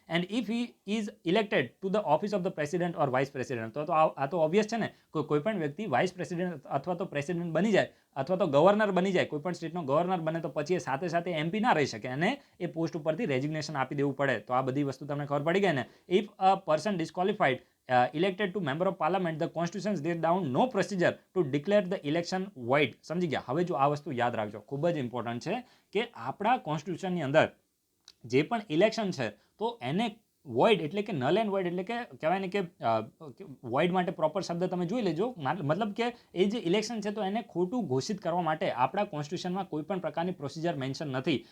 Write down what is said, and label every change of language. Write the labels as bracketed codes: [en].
[en] and if he is elected to the office of the president or vice president, [gu] તો આ તો obvious છે ને. કોઈ પણ વ્યક્તિ વાઇસ પ્રેસિડેન્ટ અથવા તો પ્રેસિડેન્ટ બની જાય અથવા તો ગવર્નર બની જાય, કોઈ પણ સ્ટેટનો ગવર્નર બને તો પછી એ સાથે સાથે એમપી ના રહી શકે અને એ પોસ્ટ ઉપરથી રેઝિગ્નેશન આપી દેવું પડે. તો આ બધી વસ્તુ તમને ખબર પડી ગઈ ને. [en] If a person disqualified elected to member of parliament, the constitution laid down no procedure to declare the election void. [gu] સમજી ગયા? હવે જો આ વસ્તુ યાદ રાખજો, ખૂબ જ ઇમ્પોર્ટન્ટ છે કે આપણા કોન્સ્ટિટ્યુશનની અંદર જે પણ ઇલેક્શન છે તો એને વોઇડ એટલે કે નલ એન્ડ વોઇડ, એટલે કે કહેવાય ને કે વોઇડ માટે પ્રોપર શબ્દ તમે જોઈ લેજો. મતલબ કે એ જે ઇલેક્શન છે તો એને ખોટું ઘોષિત કરવા માટે આપણા કોન્સ્ટિટ્યુશનમાં કોઈ પણ પ્રકારની પ્રોસિજર મેન્શન નથી.